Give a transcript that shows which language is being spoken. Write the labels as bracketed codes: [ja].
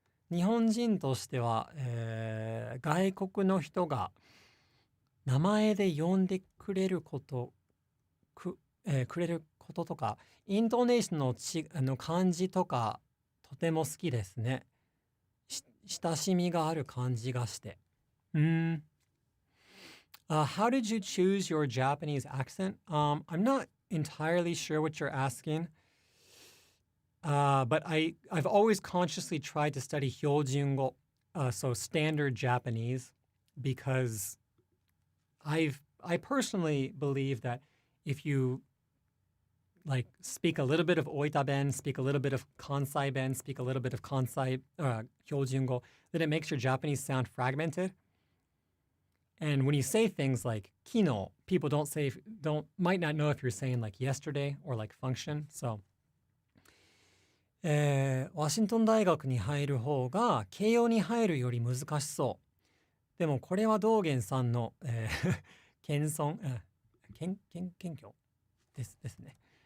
[ja] 日本人としては、外国の人が名前で呼んでくれること、くれることとか、イントネーションの漢字とか、とても好きですね。親しみがある感じがして。 [en] How did you choose your Japanese accent? I'm not entirely sure what you're asking. But I've always consciously tried to study Hyojungo, so standard Japanese, because I personally believe that if you like speak a little bit of Oita Ben, speak a little bit of Kansai Ben, speak a little bit of Kansai Hyojungo, then it makes your Japanese sound fragmented. And when you say things like kino, people might not know if you're saying like yesterday or like function. [ja] So, ワシントン大学に入る方が慶応に入るより難しそう。でもこれは道元さんの、謙遜、謙虚ですね。